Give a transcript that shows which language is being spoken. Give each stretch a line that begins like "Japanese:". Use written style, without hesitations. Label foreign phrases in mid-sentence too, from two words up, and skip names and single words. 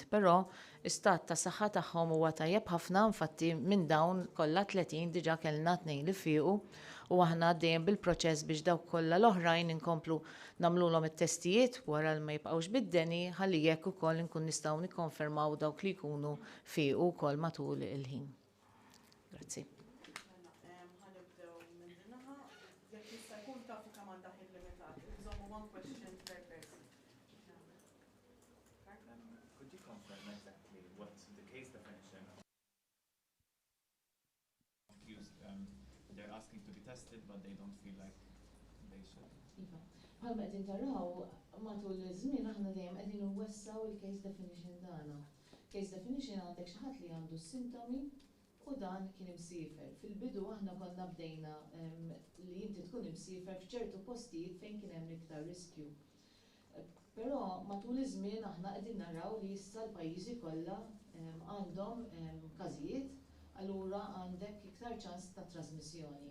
Maltese: Però istat ta' saħħa tagħhom huwa tajjeb ħafna, infatti minn dawn kollha 30 diġà kellna 2 li fiequ u aħna dejjem bil-proċess biex dawk kollha l-oħrajn inkomplu nagħmluhom it-testijiet wara li ma jibqgħux bid-deni ħalli jekk ukoll nkun nistgħu nikkonfermaw dawk li jkunu fiequ wkoll matul il-ħin. Grazzi. Ħanibdew minn dinaħa, jekk jista' jkun tafu kemm għandha ħin limitat. Iżommu
English: one question per person. Could you confirm exactly what's the case definition of accused? They're asking to be tested, but they don't feel like they should.
Maltese: Bħalma qegħdin taraw matul iż-żmien aħna dejjem qegħdin nwessaw il-
English: case definition
Maltese: tagħna.
English: Case definition
Maltese: għandek xi ħadd li għandu sintomi u dan kien imsiefer. Fil-bidu aħna konna bdejna li inti tkun imsiefer f'ċertu postijiet fejn kien hemm iktar riskju. Però matul iż-żmien aħna qegħdin naraw li issa l-pajjiżi kollha għandhom każijiet, allura għandek iktar ċans ta' trasmissjoni.